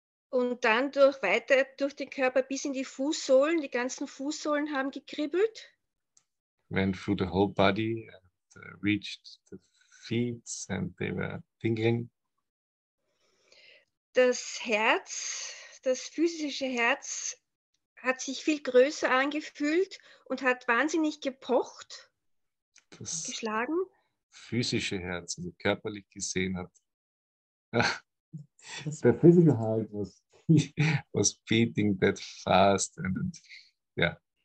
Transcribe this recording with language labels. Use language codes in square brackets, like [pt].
[de] Und dann weiter durch den Körper bis in die Fußsohlen. Die ganzen Fußsohlen haben gekribbelt. [en] Went through the whole body and reached the feet and they were tingling. [de] Das Herz, das physische Herz, hat sich viel größer angefühlt und hat wahnsinnig gepocht, geschlagen. Physische Herz, also körperlich gesehen hat. [en] The physical heart was beating that fast and yeah.